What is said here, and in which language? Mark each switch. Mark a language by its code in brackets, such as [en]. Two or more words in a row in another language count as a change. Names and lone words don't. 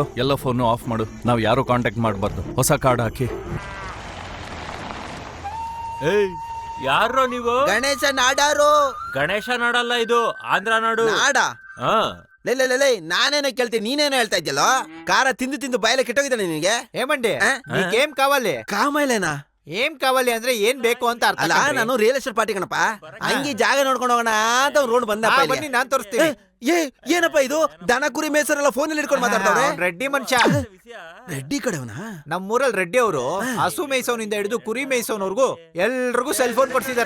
[kn] ಎಲ್ಲ ಫೋನ್ ಆಫ್ ಮಾಡು. ನಾವ್ ಯಾರು ಕಾಂಟ್ಯಾಕ್ಟ್ ಮಾಡಬಾರ್ದು. ಹೊಸ ಕಾರ್ಡ್ ಹಾಕಿ. ಏಯ್, ಯಾರೋ ನೀವು? ಗಣೇಶ ನಾಡಾರು. ಗಣೇಶ ನಾಡಲ್ಲ, ಇದು ಆಂಧ್ರ ನಾಡು. ನಾಡ? ಹಾ. ಲೇ, ನಾನೇನೋ ಕೇಳ್ತೀನಿ, ನೀನೇನೋ ಹೇಳ್ತಾ ಇದ್ಯಲ್ಲ. ಖಾರ ತಿಂದು ಬಾಯಲ್ಲ ಕೆಟ್ಟೋಗಿದ್ದಾನೆ ನಿನಗೆ. [te] ఏమండి నీకేం కావాలి? [kn] ಕಾಮೈಲೇನಾ? [te] ఏం కావాలి [kn] ಅಂದ್ರೆ ಏನ್ ಬೇಕು ಅಂತ ಅರ್ಥ. ಅಲ್ಲ, ನಾನು ರಿಯಲ್ ಎಸ್ಟೇಟ್ ಪಾರ್ಟಿ ಕಣಪ್ಪ. ಹಂಗಿ ಜಾಗ ನೋಡ್ಕೊಂಡು ಹೋಗೋಣ ಅಂತ ರೋಡ್ ಬಂದ. ಬನ್ನಿ, ನಾನ್ ತೋರಿಸ್ತೀನಿ. ಏನಪ್ಪ ಇದು ದನ ಕುರಿ ಮೇಸರೆಲ್ಲ ಫೋನಲ್ಲಿ ಇಟ್ಕೊಂಡು ಮಾತಾಡ್ತಾವ್ರೆ ಅವ್ನ್ ರೆಡ್ಡಿ ಮನುಷ್ಯ. ರೆಡ್ಡಿ ಕಡೆವನ ನಮ್ಮೂರಲ್ಲಿ ರೆಡ್ಡಿ ಅವರು ಹಸು ಮೇಯ್ಸೋನಿಂದ ಹಿಡಿದು ಕುರಿ ಮೇಯ್ಸೋನವರೆಗೂ ಎಲ್ರಿಗೂ ಸೆಲ್ ಫೋನ್ ಕೊಡ್ಸಿದ್ದಾರೆ.